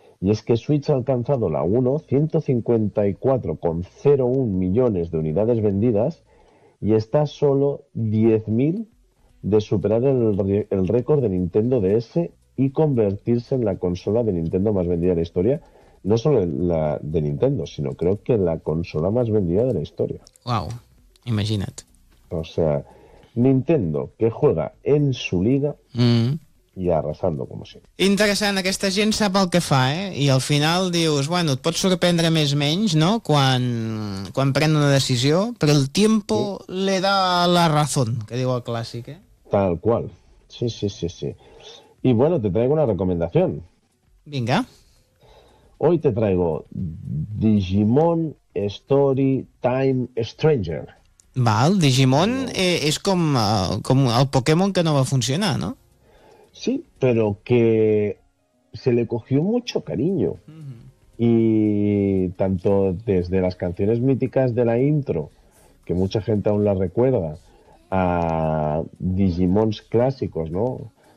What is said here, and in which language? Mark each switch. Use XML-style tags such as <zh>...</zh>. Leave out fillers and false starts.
<es>Y es que Switch ha alcanzado la 1, 154,01 millones de unidades vendidas y está solo 10.000 de superar el récord de Nintendo DS y convertirse en la consola de Nintendo más vendida de la historia. No solo la de Nintendo, sino creo que la consola más vendida de la historia. Wow, imagínate. O sea, Nintendo, que juega en su liga...</es> <ca>i arrasando, com si. Interessant, aquesta gent sap el que fa, eh? I al final dius, bueno, et pot sorprendre més menys, no?, quan pren una decisió, però</ca> <es>el tiempo sí. Le da la razón,</es> <ca>que diu el clàssic, eh?</ca> <es>Tal qual. Sí. I bueno, te traigo una recomendación.</es> <ca>Vinga.</ca> <es>Hoy te traigo Digimon Story Time Stranger.</es> <ca>Val, Digimon és com el Pokémon que no va funcionar, no?</ca> <es>Sí, pero que se le cogió mucho cariño. Uh-huh. Y tanto desde las canciones míticas de la intro, que mucha gente aún la recuerda, a Digimons clásicos, ¿no?</es>